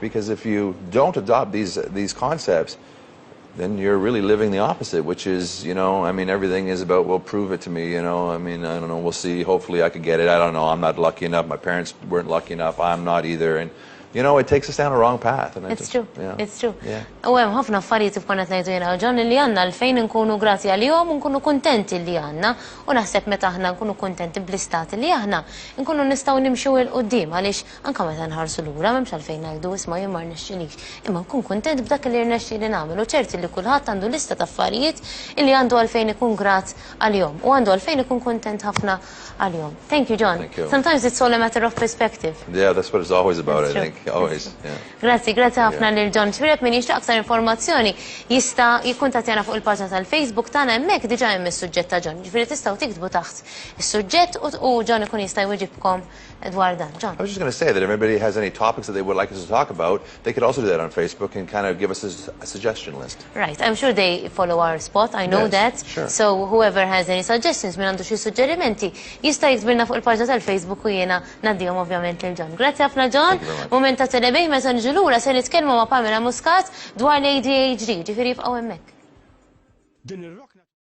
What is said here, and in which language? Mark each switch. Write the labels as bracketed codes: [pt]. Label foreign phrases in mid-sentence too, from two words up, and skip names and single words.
[en] Because if you don't adopt these concepts, then you're really living the opposite, which is, you know, I mean, everything is about, well, prove it to me, you know, I mean, I don't know, we'll see, hopefully I could get it, I don't know, I'm not lucky enough, my parents weren't lucky enough, I'm not either, and, you know, it takes us down a wrong path. And it's true, it's true. Yeah. [mt] U hemm ħafna affarijiet f'konna ngħidu jiena John li għandna għalfejn nkunu grati għalihom u nkunu kuntenti li għandna, u naħseb meta aħna nkunu kuntenti bl-istat li aħna nkunu nistgħu nimxu il qudiem għaliex anke meta nħarsu lura m'hemmx għalfejn ngħidu isma' jien ma rnexxilix, imma nkun kuntent b'dak li rnexxieli nagħmel, u ċerti li kulħadd għandu lista ta' affarijiet illi għandu għalfejn ikun grat għalihom u għandu għalfejn ikun kuntent ħafna għalihom. [en] Thank you, John. Thank you. Sometimes it's all a matter of perspective. Yeah, that's what it's always about, I think. Always. Yeah. [mt] Grazie ħafna lil John Xuereb. Min jixtieq aktar informazzjoni jista' jikkuntattjana fuq il-paġna tal-Facebook tagħna hemmhekk diġà hemm is-suġġett ta' John. Ġifieri tistgħu tiktbu taħt is-suġġett u John ikun jista' jwieġibkom dwar dan. John. [en] I was just going to say that if anybody has any topics that they would like us to talk about, they could also do that on Facebook and kind of give us a suggestion list. Right. I'm sure they follow our spot. I know that. Sure. So whoever has any suggestions [mt] minn għandu xi suġġerimenti jista' jiktbilna fuq il-paġna tal-Facebook u jiena ngħaddihom ovvjament lil John. Grazzi ħafna John. Mument ta' telebej meta niġu lura se nitkellmu ma' Pamela Muscat dwar l-ADHD, ġifieri jibqgħu hemmhekk.